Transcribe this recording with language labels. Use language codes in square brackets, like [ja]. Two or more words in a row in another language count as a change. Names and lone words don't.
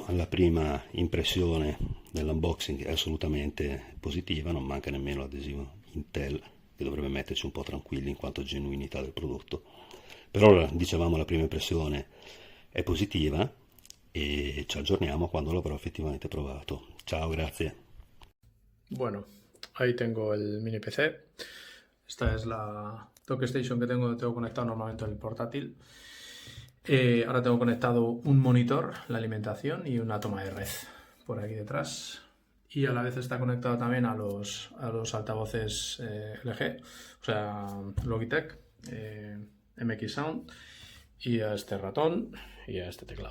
[it] La prima impressione dell'unboxing è assolutamente positiva, non manca nemmeno l'adesivo Intel, che dovrebbe metterci un po' tranquilli in quanto a genuinità del prodotto. Per ora, dicevamo, la prima impressione è positiva e ci aggiorniamo quando l'avrò effettivamente provato. Ciao, grazie. [es] Bueno, ahí tengo el mini PC. Esta es la Talkstation que tengo conectado normalmente en el portátil. Ahora tengo conectado un monitor, la alimentación y una toma de red por aquí detrás. Y a la vez está conectado también a los altavoces LG, o sea, Logitech, MX Sound, y a este ratón y a este teclado.